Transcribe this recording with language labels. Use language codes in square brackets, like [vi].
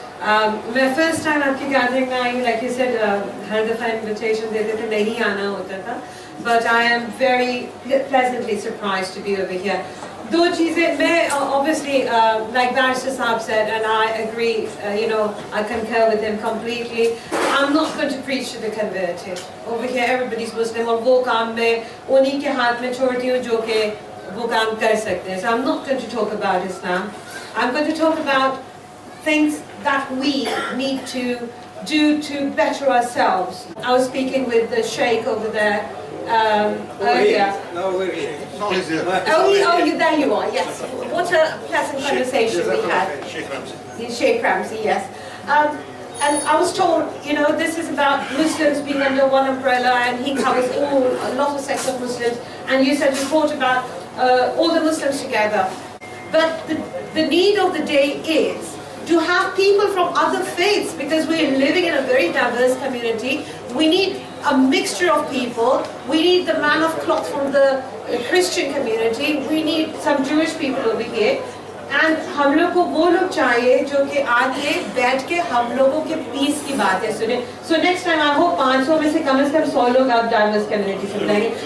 [en] My first time आपकी gathering में आई, like you said, [hi] हर दफा invitation देते थे, नहीं आना होता था. [en] But I am very pleasantly surprised to be over here. [hi] दो चीज़ें मैं [en] obviously like Barrister Saab said and I agree, you know, I concur with him completely. I'm not going to preach to the converted. Over here everybody's Muslim [hi] और वो काम मैं उन्हीं के हाथ में छोड़ती हूँ जो कि वो काम कर सकते हैं. [en] So I'm not going to talk about Islam. I'm going to talk about things that we need to do to better ourselves. I was speaking with the Sheikh over there earlier. No, we're here. There you are, yes. What a pleasant conversation we had. Sheikh Ramzy. Sheikh Ramzy, yes. And I was told, you know, this is about Muslims being under one umbrella and he covers a lot of sects of Muslims. And you said you thought about all the Muslims together. But the need of the day is to have people from other faiths, because we're living in a very diverse community. We need a mixture of people. We need the man of cloth from the Christian community. We need some Jewish people over here. [hi] And हम लोग को वो लोग चाहिए जो कि आके बैठ के हम लोगों के पीस की बातें सुने. [en] So next time I hope [hi] 500 में से कम 100 लोग आप diverse community से बुलाएंगे.